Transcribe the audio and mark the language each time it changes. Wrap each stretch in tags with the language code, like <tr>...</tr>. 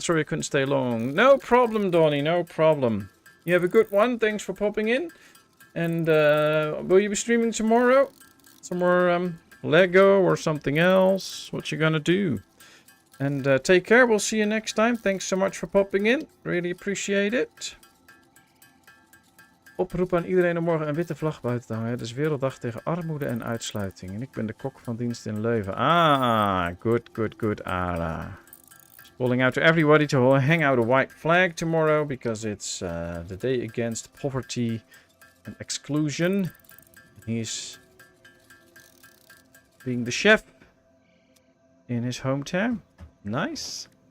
<en>Sorry I couldn't stay long. No problem, Donnie, no problem. You have a good one. Thanks for popping in. And will you be streaming tomorrow? Some more Lego or something else? What you gonna do? And take care. We'll see you next time. Thanks so much for popping in. Really appreciate it.</en> <nl>Oproep aan iedereen om morgen een witte vlag buiten te hangen. Het is Werelddag tegen armoede en uitsluiting. En ik ben de kok van dienst in Leuven.</nl> <en>Ah, good, good, good, Ara. Calling out to everybody to hang out a white flag tomorrow, because it's the day against poverty and exclusion. He's being the chef in his hometown. Nice.</en>